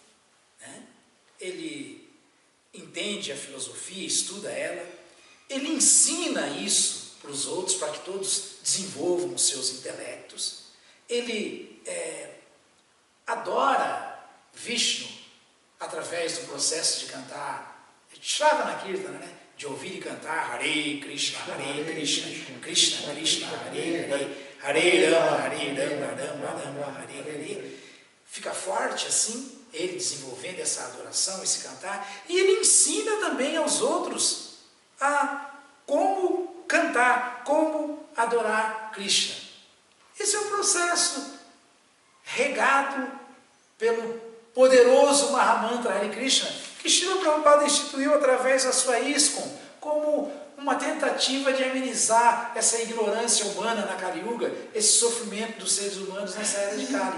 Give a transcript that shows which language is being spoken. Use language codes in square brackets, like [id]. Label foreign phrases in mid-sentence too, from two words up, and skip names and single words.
[pt] ele entende a filosofia, estuda ela, ele ensina isso para os outros, para que todos desenvolvam os seus intelectos, ele adora Vishnu através do processo de cantar [sa] श्रवण कीर्तन, [pt] de ouvir e cantar Hare Krishna, Krishna Krishna, Hare Hare, Hare Rama, Hare Rama, Rama Rama, Hare Hare. Fica forte assim, ele desenvolvendo essa adoração, esse cantar, e ele ensina também aos outros a como cantar, como adorar Krishna. Esse é um processo regado pelo poderoso Mahamantra Hare Krishna, que Srila Prabhupada instituiu através da sua ISKCON, como uma tentativa de amenizar essa ignorância humana na Kali Yuga, esse sofrimento dos seres humanos nessa era de Kali.